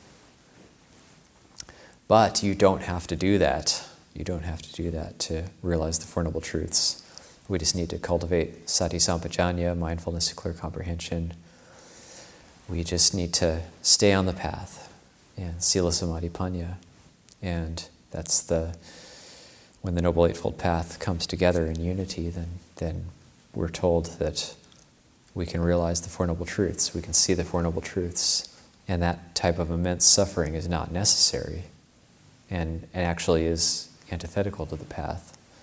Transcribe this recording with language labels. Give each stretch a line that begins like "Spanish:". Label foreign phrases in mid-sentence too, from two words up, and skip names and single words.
English: But you don't have to do that. You don't have to do that to realize the Four Noble Truths. We just need to cultivate
Pali: sati sampajanya,
English: mindfulness and clear comprehension. We just need to stay on the path, and
Pali: sila samadhi panya.
English: And that's when the Noble Eightfold Path comes together in unity, then we're told that we can realize the Four Noble Truths, we can see the Four Noble Truths, and that type of immense suffering is not necessary, and actually is antithetical to the path.